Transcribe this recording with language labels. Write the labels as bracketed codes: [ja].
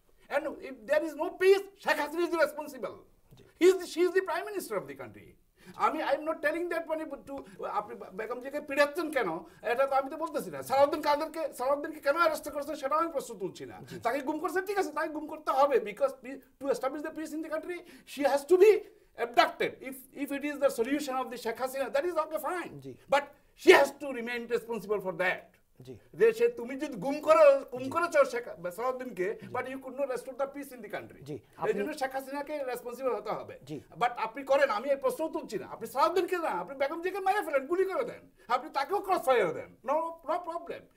[en] And if there is no peace, Sheikh Hasina is responsible. She is the prime minister of the country. I am not telling that to [bn] আপনি বেগম জিয়াকে পিড়াচ্ছেন কেন, এটা তো আমি তো বলতেছি না। সালাউদ্দিনকে কেন অ্যারেস্ট করছেন সেটা আমি প্রশ্ন তুলছি না। তাকে গুম করছে, ঠিক আছে, তাকে গুম করতে হবে, [en] Because to establish the peace in the country she has to be abducted. If it is the solution of the Sheikh Hasina, that is okay, fine. [bn] G. [en] But she has to remain responsible for that. [bn] জি যে সে তুমি যদি গুম করেছো সালাউদ্দিনকে, [en] But you could not restore the peace in the country. [bn] জি, এই জন্য শেখ হাসিনাকে responsible হতে হবে। জি। বাট আপনি করেন, আমি এই প্রশ্ন তুলছি না, আপনি সালাউদ্দিনকে না, আপনি বেগম জিকে মেরে ফেলেন, গুলি করে দেন, আপনি তাকেও ক্রস ফায়ার দেন, [en] No problem.